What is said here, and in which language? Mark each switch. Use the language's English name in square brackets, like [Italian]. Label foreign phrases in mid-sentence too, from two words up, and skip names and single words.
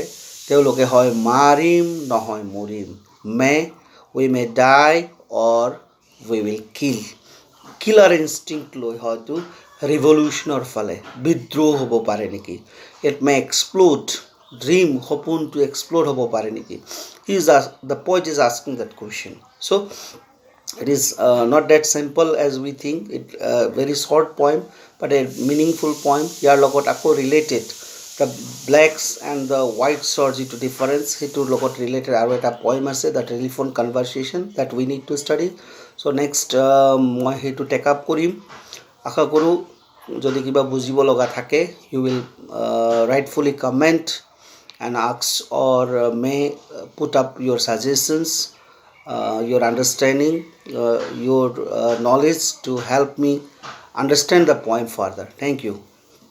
[Assamese] তেওঁলোকে হয় মাৰিম নহয় মৰিম, [English] we may die or we will killer instinct [Assamese] লৈ হয়তো ৰিভলিউশ্যনৰ ফালে বিদ্ৰোহ হ'ব পাৰে নেকি? [English] it may explode, dream [Assamese] সপোনটো এক্সপ্লোড হ'ব পাৰে নেকি? [English] The poet is asking that question. চ' it is not that simple as we think. It very short poem but a meaningful poem. [Assamese] ইয়াৰ লগত আকৌ ৰিলেটেড [English] the blacks and the whites [Assamese] যিটো ডিফাৰেঞ্চ সেইটোৰ লগত ৰিলেটেড আৰু এটা পইম আছে, দ্য টেলিফোন কনভাৰচেশ্যন, [English] That we need to study. So next [Assamese] মই সেইটো [English] take up [Assamese] কৰিম। আশা কৰোঁ যদি কিবা বুজিব লগা থাকে [English] you will rightfully comment and ask or may put up your suggestions, your understanding, your knowledge to help me understand the poem further. Thank you.